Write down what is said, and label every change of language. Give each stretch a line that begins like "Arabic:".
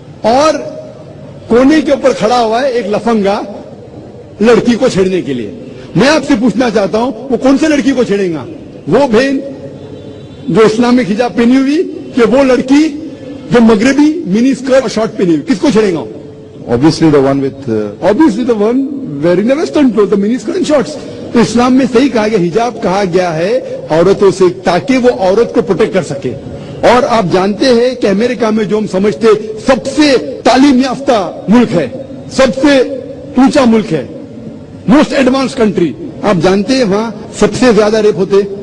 Urdu: اور کونے کے اوپر کھڑا ہوا ہے ایک لفنگا لڑکی کو چھیڑنے کے لیے. میں آپ سے پوچھنا چاہتا ہوں وہ کون سے لڑکی کو چھیڑے گا؟ وہ بہن جو اسلامک حجاب پہنی ہوئی کہ وہ لڑکی جو مغربی منی اسکرٹ اور شارٹ پہنی ہوئی؟ کس کو چھیڑے گا؟
English: Obviously the one wearing the western clothes, the mini skirt and shorts.
Urdu: تو اسلام میں صحیح کہا گیا، حجاب کہا گیا ہے عورتوں سے تاکہ وہ عورت کو پروٹیکٹ کر سکے. اور آپ جانتے ہیں کہ امریکہ میں جو ہم سمجھتے سب سے تعلیم یافتہ ملک ہے، سب سے اونچا ملک ہے، موسٹ ایڈوانس کنٹری، آپ جانتے ہیں وہاں سب سے زیادہ ریپ ہوتے.